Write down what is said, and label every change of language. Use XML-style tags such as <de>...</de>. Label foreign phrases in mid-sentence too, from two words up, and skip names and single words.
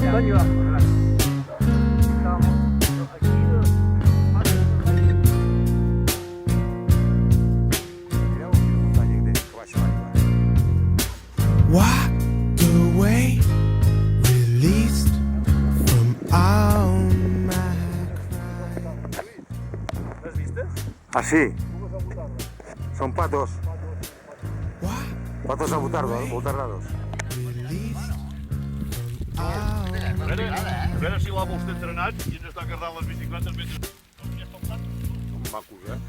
<en>Walked away, released from all my</en> <ca>L'has vistes? Ah, sí? Són patos.</ca> <es>Patos abutardados.</es> <en>released from all</en> <ca>A veure si l'amo està entrenat i ens està carregant les bicicletes mentre... Són macos,</ca>